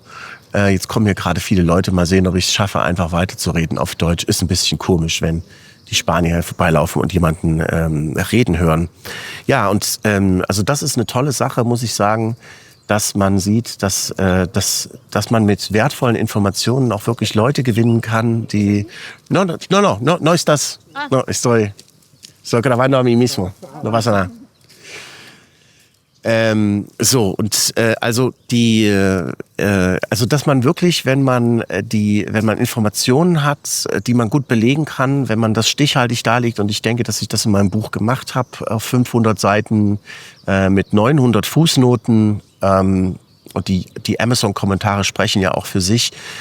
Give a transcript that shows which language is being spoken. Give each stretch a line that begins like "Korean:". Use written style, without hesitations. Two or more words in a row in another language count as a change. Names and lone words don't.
German: Jetzt kommen hier gerade viele Leute, mal sehen, ob ich es schaffe, einfach weiterzureden auf Deutsch. Ist ein bisschen komisch, wenn die Spanier vorbeilaufen und jemanden reden hören. Ja, und also das ist eine tolle Sache, muss ich sagen, dass man sieht, dass man mit wertvollen Informationen auch wirklich Leute gewinnen kann, die...
Spanish: No estás... No, estoy grabando a mí mismo. No pasa nada.
German: Also dass man wirklich, wenn man Informationen hat, die man gut belegen kann, wenn man das stichhaltig darlegt, und ich denke, dass ich das in meinem Buch gemacht habe, auf 500 Seiten mit 900 Fußnoten, und die Amazon-Kommentare sprechen ja auch für sich.